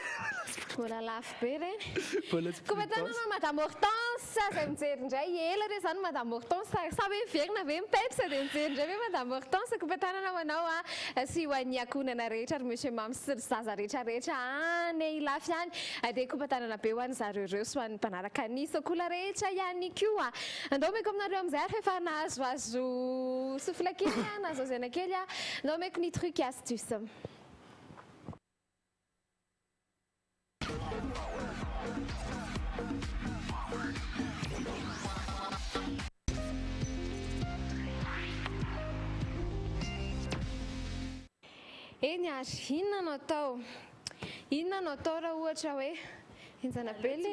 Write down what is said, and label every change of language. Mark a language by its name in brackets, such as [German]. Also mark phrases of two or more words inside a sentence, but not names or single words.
[Malagasy] mbola lafo be reny koa tanana madame Hortense zay mijery indray ela re zany madame Hortense sa hoe miverina ve mipepsa dia mijery indray ve madame Hortense koa tanana manao a sy ho an'ny akonana rehetra ary monsieur mamy sy zaza rehetrarehetra any ilafy any dia koa tanana be ho an'ny zareo sy ho an'ny mpanaraka ny sokola rehetra ihany koa andao meko aminareo amin'izay ary efa nahazoazo sofla kely nahazoazana kely a andao meko ny [French] truc et astuce. [Malagasy] Eny ary inona no atao raha ohatra hoe enjana be le